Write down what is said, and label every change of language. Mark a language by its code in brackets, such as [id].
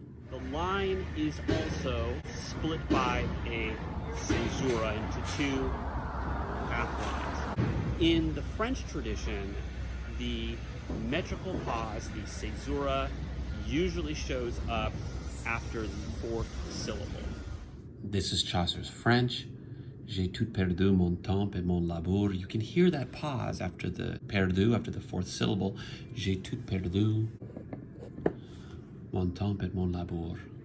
[en] The line is also split by a caesura into two half lines. In the French tradition, the metrical pause, the caesura, usually shows up after the fourth syllable. This is Chaucer's French. [fr] J'ai tout perdu mon temps et mon labour. [en] You can hear that pause after the perdu, after the fourth syllable. [fr] J'ai tout perdu mon temps et mon labour.